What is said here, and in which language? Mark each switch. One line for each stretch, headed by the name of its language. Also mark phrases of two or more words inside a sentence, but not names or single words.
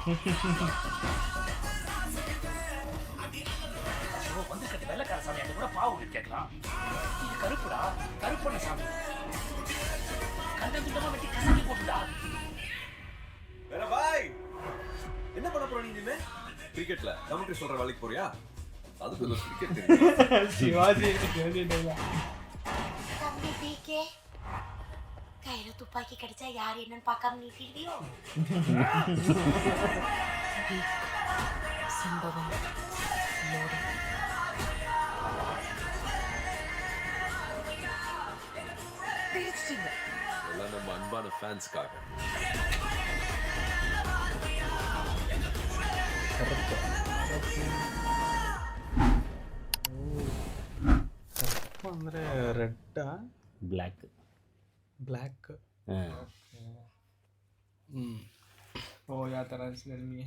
Tamil: வந்து கட்டி வெள்ளக்கார சாமி அது கூட பாவு கேட்கலாம். இது கருப்புடா, கருப்பண்ண சாமி. கண்டதுட்டமா வெட்டி கசக்கி போட்டுடா. வேற பாய், என்ன பண்ண போற நீ இனிமே? கிரிக்கெட்ல கமெண்ட்ரி சொல்ற வேலைக்கு போறியா? அதுக்கு ஒரு கிரிக்கெட் தெரியும்.
Kannada: ಶಿವಾಜಿ ಹೇಳಿಲ್ಲ.
Tamil: தம்பி பிகே, கையில துப்பாக்கி கிடைச்சா யார் என்னன்னு பார்க்காம நீட்டிடுவியோ? சம்பவம் பிரிச்சிட்டீங்க. எல்லாம் நம்ம அன்பான ஃபேன்ஸ்க்காக.
Kannada: ಅಂದ್ರೆ ರೆಡ್ ಬ್ಲ್ಯಾಕ್. ಬ್ಲ್ಯಾಕ್. ಓ ಯಾವ ತರ ಅನ್ಸಿದೆ ನಿಮಗೆ?